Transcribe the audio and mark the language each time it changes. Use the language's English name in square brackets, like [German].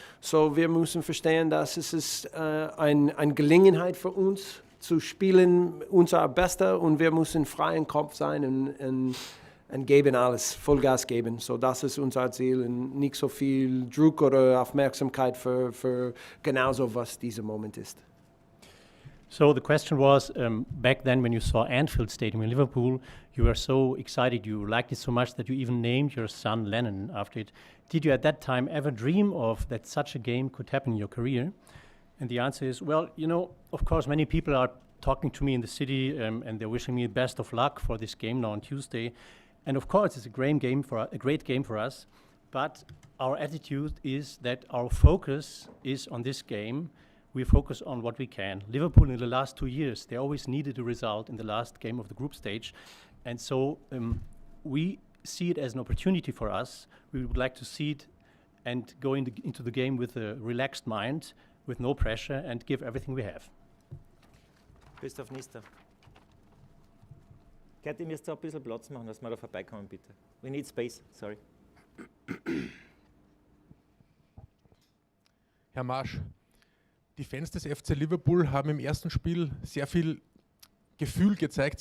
[German] So, wir müssen verstehen, dass es ist eine Gelegenheit für uns zu spielen, unser Bester, und wir müssen frei im Kopf sein und geben alles, Vollgas geben. So, das ist unser Ziel und nicht so viel Druck oder Aufmerksamkeit für genauso, was dieser Moment ist. [English] So the question was, back then when you saw Anfield Stadium in Liverpool, you were so excited, you liked it so much that you even named your son Lennon after it. Did you at that time ever dream of that such a game could happen in your career? And the answer is, well, you know, of course many people are talking to me in the city and they're wishing me the best of luck for this game now on Tuesday. And of course it's a great game for us, but our attitude is that our focus is on this game. We focus on what we can. Liverpool in the last 2 years, they always needed a result in the last game of the group stage. And so we see it as an opportunity for us. We would like to see it and go into the game with a relaxed mind, with no pressure, and give everything we have. Christoph Nister. [German] Kurt, ihr müsst auch ein bisschen Platz machen, dass wir da vorbeikommen, bitte. [English] We need space, sorry. [German] Herr Marsch, die Fans des FC Liverpool haben im ersten Spiel sehr viel Gefühl gezeigt.